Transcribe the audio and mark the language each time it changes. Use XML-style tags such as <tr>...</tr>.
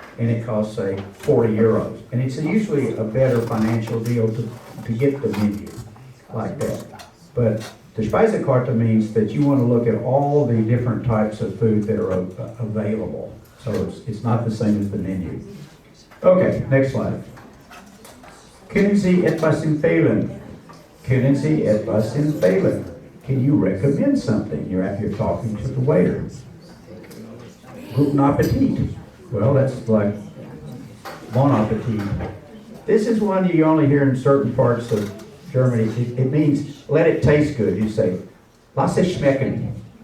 <en>And it costs, say, 40 euros. And it's usually a better financial deal to get the menu like that. But the Speisekarte means that you want to look at all the different types of food that are available. So it's not the same as the menu. Okay, next slide.</en> <de>Können Sie etwas empfehlen? Können Sie etwas empfehlen?</de> <en>Can you recommend something? You're talking to the waiter.</en> <de>Guten Appetit.</de> <en>Well, that's like bon appetit. This is one you only hear in certain parts of Germany. It means let it taste good. You say,</en> <de>lass es schmecken.</de>